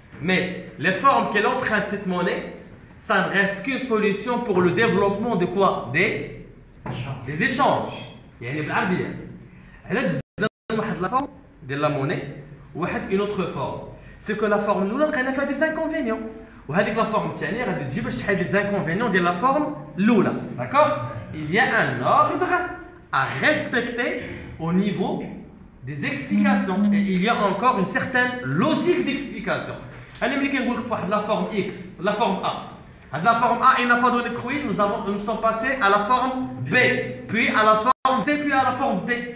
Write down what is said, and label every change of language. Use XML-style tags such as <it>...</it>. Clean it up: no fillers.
<fr>Mais les formes qu'elle emprunte cette monnaie, ça ne reste qu'une solution pour le développement de quoi? Des échanges.</fr> <ar>يعني بالعربية. علاش زادنا واحد لا forme ديال la monnaie وواحد</ar> <fr>une autre forme. C'est que la forme الأولى لقينا فيها des inconvénients.</fr> <ar>وهذيك لا فورم الثانيه غادي تجي باش تحيد لي زانكونفينيون ديال لا فورم الاولى. داكور.</ar> <fr>Il y a un ordre à respecter au niveau des explications et il y a encore une certaine logique d'explication.</fr> <ar>انا ملي كنقول لك في واحد لا فورم</ar> <fr>x la forme a, هاد la forme a il n'a pas donné de fruit, nous sommes passés à la forme b puis à la forme c puis à la forme d.</fr>